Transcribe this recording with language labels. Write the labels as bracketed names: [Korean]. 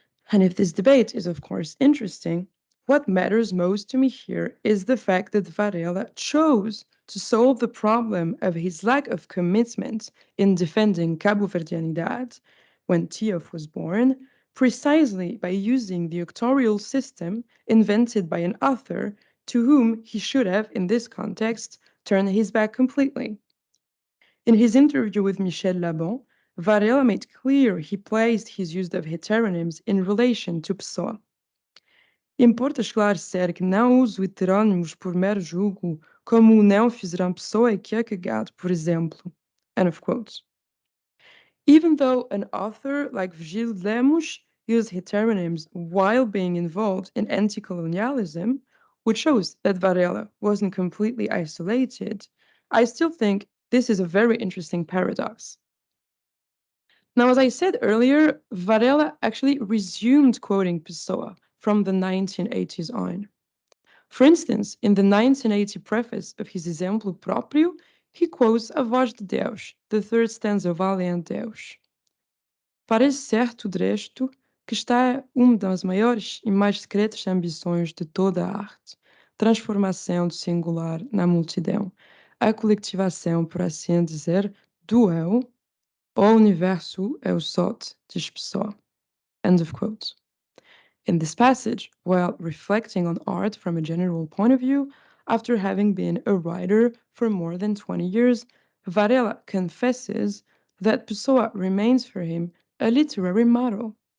[English] And if this debate is, of course, interesting, what matters most to me here is the fact that Varela chose to solve the problem of his lack of commitment in defending Cabo Verdeanidad when Tiof was born, precisely by using the auctorial system invented by an author to whom he should have, in this context, turned his back completely. In his interview with Michel Labon, Varela made clear he placed his use of heteronyms in relation to Pessoa. [Portuguese] Importa esclarecer que não uso heterônimos por mero julgo, como o não fizeram Pessoa e Kierkegaard, por exemplo. [English] End of quote. Even though an author like Virgílio Lemos used heteronyms while being involved in anti-colonialism, which shows that Varela wasn't completely isolated, I still think this is a very interesting paradox. Now, as I said earlier, Varela actually resumed quoting Pessoa from the 1980s on. For instance, in the 1980 preface of his Exemplo Próprio, he quotes A Voz de Deus, the third stanza of Valiant Deus. [Portuguese] Parece certo, de resto, que está uma das maiores e mais secretas ambições de toda a arte, transformação do singular na multidão, a coletivação, por assim dizer, do eu. O universo é o sot, diz Pessoa. [English] End of quote. In this passage, while reflecting on art from a general point of view, after having been a writer for more than 20 years, Varela confesses that Pessoa remains for him a literary model.